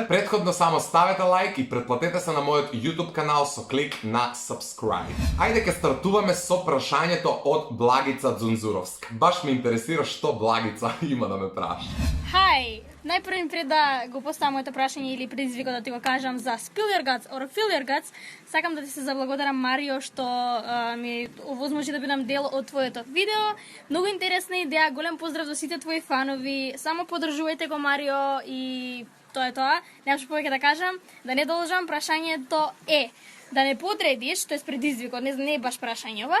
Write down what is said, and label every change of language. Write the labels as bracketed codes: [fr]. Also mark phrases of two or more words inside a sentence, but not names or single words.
[mk] Претходно само ставете лайк и претплатете се на мојот YouTube канал со клик на subscribe. Ајде ќе стартуваме со прашањето од Благица Дзунзуровска. Баш ме интересира што Благица има да ме праша. Хај! Најпрво пред да го поставам моето прашање или предизвикот да ти го кажам за [en] Spill your guts or fill your guts, [mk] сакам да ти се заблагодарам, Марио, што ми овозможи да бидам дел од твоето видео. Многу интересна идеја, голем поздрав за сите твои фанови. Само поддржувајте го, Марио, и тоа е тоа. Немаш повеќе да кажам, да не должам. Прашањето е да не подредиш, тоест предизвикот, не е баш прашање ова.